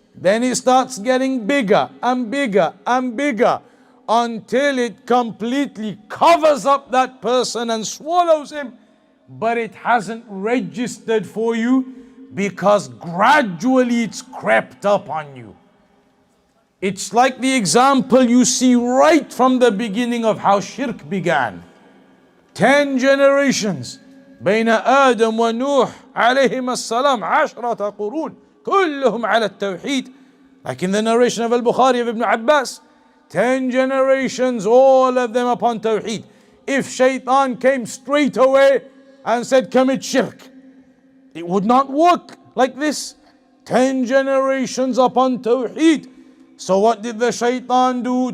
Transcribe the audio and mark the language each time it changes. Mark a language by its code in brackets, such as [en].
[en] Then it starts getting bigger and bigger and bigger until it completely covers up that person and swallows him. But it hasn't registered for you because gradually it's crept up on you. It's like the example you see right from the beginning of how shirk began. 10 generations [ar] بين آدم ونوح عليهما السلام 10 قرون كلهم على التوحيد. [en] Like in the narration of Al-Bukhari of Ibn Abbas, 10 generations, all of them upon Tawheed. If Shaitan came straight away and said commit shirk, it would not work like this. 10 generations upon Tawheed. So what did the Shaitan do?